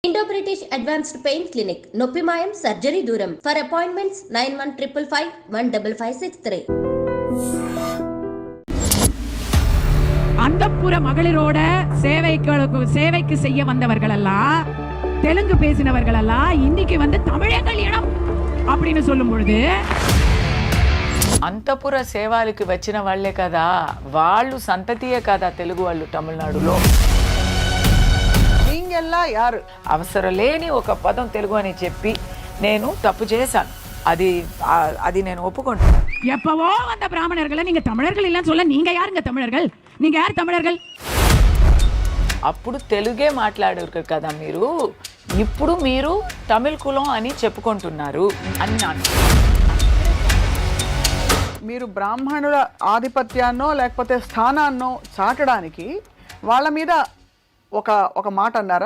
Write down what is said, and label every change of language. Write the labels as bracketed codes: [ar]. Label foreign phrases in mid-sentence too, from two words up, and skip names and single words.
[te] ఇండో బ్రిటిష్ అడ్వాన్స్డ్ పెయిన్ క్లినిక్ నొప్పి మాయం సర్జరీ దూరం [en] for appointments [te] 9155515563. [ta] அந்தப்புற மகளிரோட சேவைக்கு செய்ய வந்தவர்கள் எல்லாம் தெலுங்கு பேசினவர்கள் எல்லாம் இன்னைக்கு வந்து தமிழே கல்யாணம் அப்படின்னு சொல்லும் பொழுது [te] అంతపుర సేవలకు వచ్చిన వాళ్లే కదా, వాళ్ళు సంతతియే కదా తెలుగు వాళ్ళు తమిళనాడులో. యారు అవసరం లేని ఒక పదం తెలుగు అని చెప్పి నేను తప్పు చేశాను. అది నేను ఒప్పుకుంటాను. [ta] எப்பவோ வந்த பிராமணர்களை நீங்க தமிழர்கள் இல்லைன்னு சொல்ல நீங்க யாருங்க தமிழர்கள்? நீங்க யார் தமிழர்கள்? [te] అప్పుడు తెలుగే మాట్లాడారు కదా మీరు, ఇప్పుడు మీరు తమిళ కులం అని చెప్పుకుంటున్నారు అన్నాను. మీరు బ్రాహ్మణుల ఆధిపత్యాన్నో లేకపోతే స్థానాన్నో చాటడానికి వాళ్ళ మీద ఒక మాట అన్నారా?